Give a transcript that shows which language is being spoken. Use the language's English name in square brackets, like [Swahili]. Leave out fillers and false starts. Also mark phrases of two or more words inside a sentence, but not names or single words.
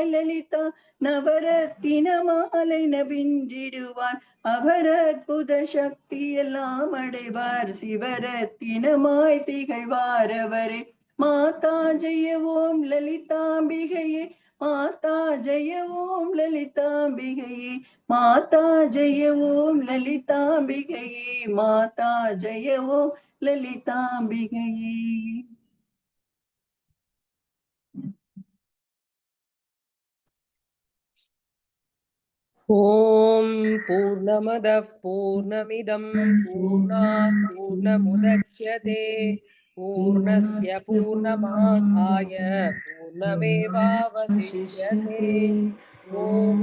[Tamil] லலிதா நவரத்தின மாலை நவின்றிடுவார் அவர் அற்புத சக்தி எல்லாம் அடைவார் சிவரத்தினமாய் திகழ்வார் அவரே மாதா ஜெய ஓம் லலிதாம்பிகையே மாதா ஜெய ஓம் லலிதாம்பிகையே மாதா ஜெய ஓம் லலிதாம்பிகையே மாதா ஜெய ஓம் லலிதாம்பிகையே. [Sanskrit] ॐ पूर्णमदः पूर्णमिदं पूर्णात् पूर्णमुदच्यते पूर्णस्य पूर्णमादाय पूर्णमेवावशिष्यते ॐ